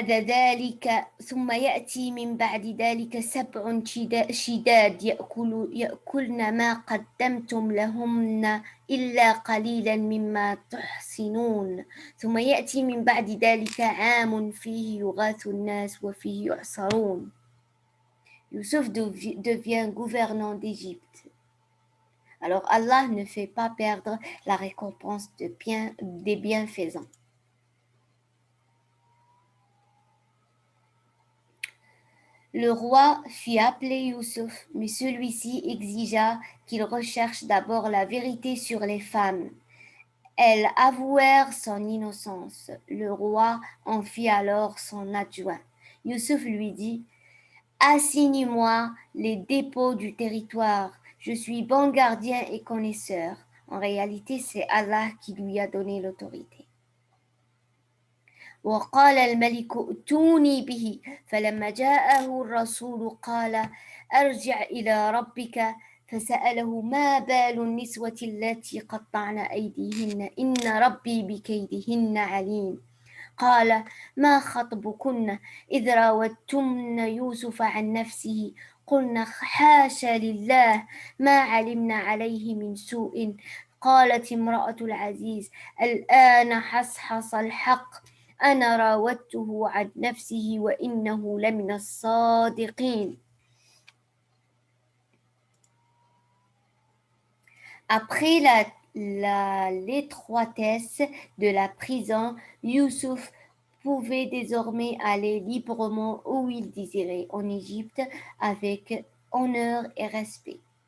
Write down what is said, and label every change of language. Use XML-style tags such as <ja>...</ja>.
<ar>ثم يأتي من بعد ذلك 7 شداد يأكلن ما قدمتم لهن إلا قليلا مما تحصنون. ثم يأتي من بعد ذلك عام فيه يغاث الناس وفيه يعصرون.</ar> <fr>Youssouf devient gouvernant d'Égypte. Alors Allah ne fait pas perdre la récompense des bienfaisants. Le roi fit appeler Youssouf, mais celui-ci exigea qu'il recherche d'abord la vérité sur les femmes. Elles avouèrent son innocence. Le roi en fit alors son adjoint. Youssouf lui dit, assigne-moi les dépôts du territoire. Je suis bon gardien et connaisseur. En réalité, c'est Allah qui lui a donné l'autorité.</fr> <ar>وقال الملك ائتوني به فلما جاءه الرسول قال ارجع إلى ربك فسأله ما بال النسوة التي قطعن أيديهن إن ربي بكيدهن عليم. قال ما خطبكن إذ راوتن يوسف عن نفسه قلنا حاشا لله ما علمنا عليه من سوء. قالت امرأة العزيز الآن حصحص الحق أنا راودته عن نفسه وإنه لمن الصادقين.</ar> <fr>Après l'étroitesse de la prison, Youssouf pouvait désormais aller librement où il désirait en Égypte avec honneur et respect.</fr>